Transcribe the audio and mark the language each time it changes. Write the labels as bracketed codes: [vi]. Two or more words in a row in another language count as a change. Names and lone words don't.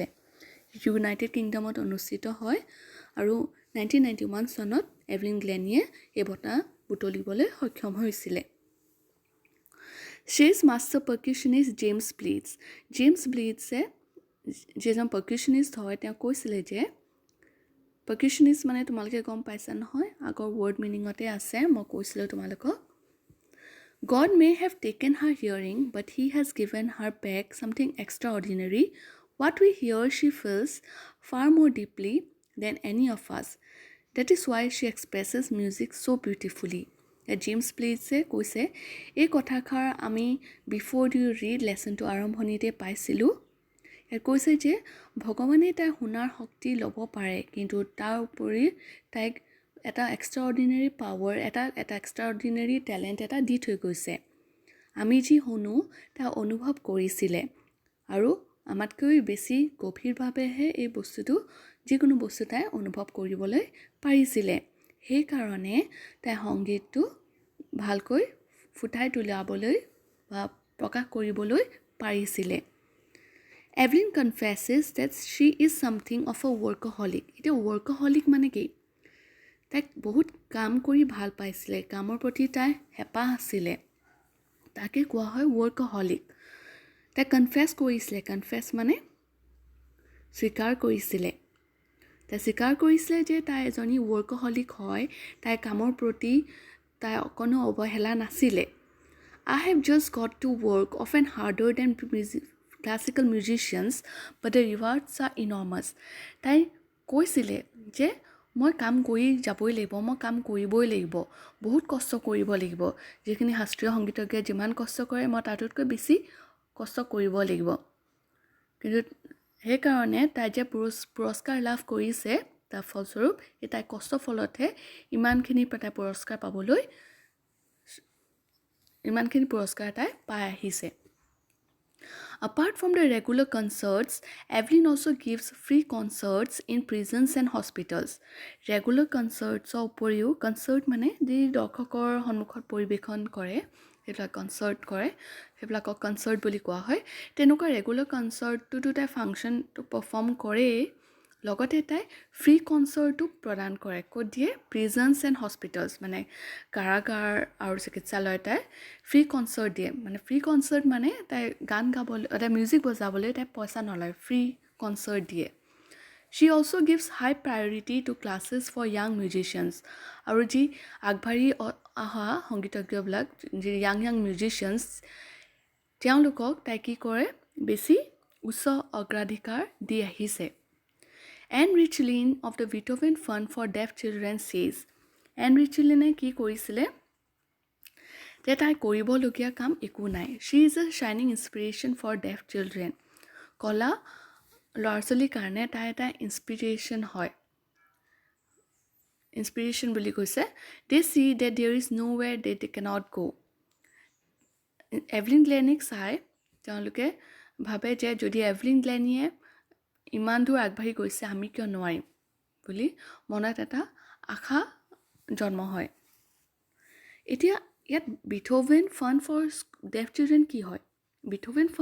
[as] ইউনাইটেড কিংডমত অনুষ্ঠিত হয় আৰু 1991 চনত এভলিন গ্লেনিয়ে এই বঁটা বুটলিবলৈ সক্ষম হৈছিলে। [en] says master percussionist [as] জেমছ ব্লিটছে যিজন পাৰ্কিউশ্যনিষ্ট হয়, তেওঁ কৈছিলে যে পাৰ্কিউশ্যনিষ্ট মানে তোমালোকে গম পাইছা নহয়, আগৰ ৱৰ্ড মিনিঙতে আছে, মই কৈছিলোঁ তোমালোকক। [en] God may have taken her hearing, but he has given her back something extraordinary. What we hear she feels far more deeply than any of us. That is why she expresses music so beautifully. [as] জেমছ ব্লিটছে কৈছে, এই কথাষাৰ আমি [en] Before You Read [as] লেচনটো আৰম্ভণিতে পাইছিলোঁ। ইয়াত কৈছে যে ভগৱানে তাইৰ শুনাৰ শক্তি ল'ব পাৰে, কিন্তু তাৰ উপৰি তাইক এটা [en] extraordinary power, [as] এটা [en] extraordinary talent [as] এটা দি থৈ গৈছে। আমি যি শুনো তাই অনুভৱ কৰিছিলে আৰু আমাতকৈ বেছি গভীৰভাৱেহে এই বস্তুটো, যিকোনো বস্তু তাই অনুভৱ কৰিবলৈ পাৰিছিলে। সেইকাৰণে তাই সংগীতটো ভালকৈ ফুটাই তোলাবলৈ বা প্ৰকাশ কৰিবলৈ পাৰিছিলে। [en] Evelyn confesses that she is something of a workaholic. [as] এতিয়া workaholic মানে কি? তাইক বহুত কাম কৰি ভাল পাইছিলে, কামৰ প্ৰতি তাই হেঁপাহ আছিলে, তাকে কোৱা হয় workaholic. তাই কনফেছ কৰিছিলে, কনফেছ মানে স্বীকাৰ কৰিছিলে। তাই স্বীকাৰ কৰিছিলে যে তাই এজনী workaholic হয়, তাইৰ কামৰ প্ৰতি তাই অকণো অৱহেলা নাছিলে। [en] I have just got to work, often harder than classical musicians, but the rewards are enormous. [as] তাই কৈছিলে যে মই কাম কৰি যাবই লাগিব, মই কাম কৰিবই লাগিব, বহুত কষ্ট কৰিব লাগিব, যিখিনি শাস্ত্ৰীয় সংগীতজ্ঞে যিমান কষ্ট কৰে মই তাতোতকৈ বেছি কষ্ট কৰিব লাগিব। কিন্তু সেইকাৰণে তাই যে পুৰস্কাৰ লাভ কৰিছে, তাৰ ফলস্বৰূপ এই তাই কষ্টৰ ফলতহে ইমানখিনি তাই পুৰস্কাৰ তাই পাই আহিছে। [en] Apart from the regular concerts, Evelyn also gives free concerts in prisons and hospitals. Regular concerts [as] উপৰিও, কনচাৰ্ট মানে যি দৰ্শকৰ সন্মুখত পৰিৱেশন কৰে, সেইবিলাক কনচাৰ্ট কৰে, সেইবিলাকক কনচাৰ্ট বুলি কোৱা হয়। তেনেকুৱা ৰেগুলাৰ কনচাৰ্টটোতো তাই ফাংচনটো পাৰফৰ্ম কৰেই, লগতে তাই ফ্ৰী কনচাৰ্টো প্ৰদান কৰে। ক'ত দিয়ে? [en] prisons and hospitals, [as] মানে কাৰাগাৰ আৰু চিকিৎসালয়ত তাই [en] free concert [as] দিয়ে। মানে [en] free concert [as] মানে তাই গান গাবলৈ, তাই মিউজিক বজাবলৈ তাই পইচা নলয়, [en] free concert [as] দিয়ে। [en] She also gives high priority to classes for young musicians. [as] আৰু যি আগবাঢ়ি অহা সংগীতজ্ঞবিলাক, যি [en] young musicians, [as] তেওঁলোকক তাই কি কৰে, বেছি উচ্চ অগ্ৰাধিকাৰ দি আহিছে। [en] Ann Richlin of the Beethoven Fund for Deaf Children says, [as] এন ৰিচলিনে কি কৰিছিলে যে তাই কৰিবলগীয়া কাম একো নাই। [en] She is a shining inspiration for deaf children. [as] কলা ল'ৰা ছোৱালীৰ কাৰণে তাই এটা ইনস্পিৰেশ্যন হয়। ইনস্পিৰেশ্যন বুলি কৈছে, [en] they see that there is nowhere that they cannot go. [as] এভলিন গ্লেনিক চাই তেওঁলোকে ভাবে যে যদি এভলিন গ্লেনিয়ে ইমান দূৰ আগবাঢ়ি গৈছে, আমি কিয় নোৱাৰিম বুলি মনত এটা আশা জন্ম হয়। এতিয়া ইয়াত বিথোভেন ফাণ্ড ফৰ ডেফ চিলড্ৰেন কি হয়?